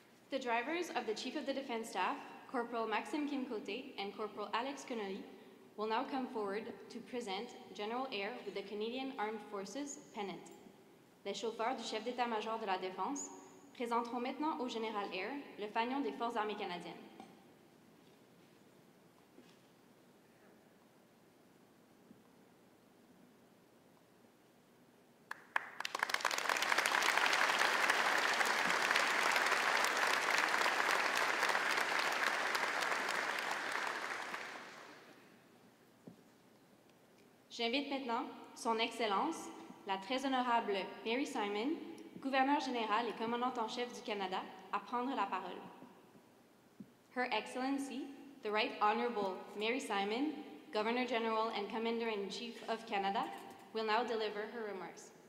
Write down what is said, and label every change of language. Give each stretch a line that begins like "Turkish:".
English: The drivers of the Chief of the Defence Staff, Corporal Maxime Kimcote and Corporal Alex Connolly, will now come forward to present General Eyre with the Canadian Armed Forces pennant.
French: Les chauffeurs du chef d'état-major de la Défense présenteront maintenant au général Eyre le fanion des Forces armées canadiennes. J'invite maintenant Son Excellence, la très honorable Mary Simon, gouverneure générale et commandante en chef du Canada, à prendre la parole.
English: Her Excellency, the Right Honorable Mary Simon, Governor General and Commander-in-Chief of Canada, will now deliver her remarks.